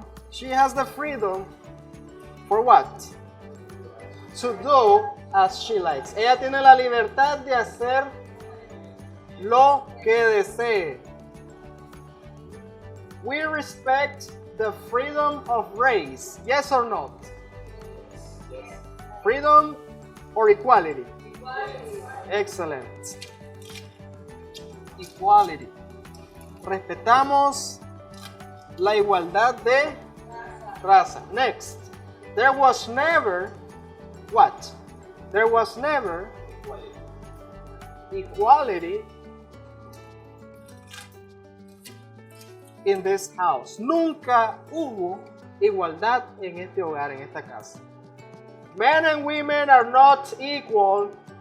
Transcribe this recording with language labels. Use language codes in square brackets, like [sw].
[en] She has the freedom for what? To do as she likes. [es] Ella tiene la libertad de hacer lo que desee. [en] We respect the freedom of race. Yes or not? Yes. Freedom or equality? Equality. Excellent. Equality. [es] Respetamos la igualdad de raza. [en] Next. There was never what? There was never equality in this house. [es] Nunca hubo igualdad en este hogar, en esta casa. [en] Men and women are not equal.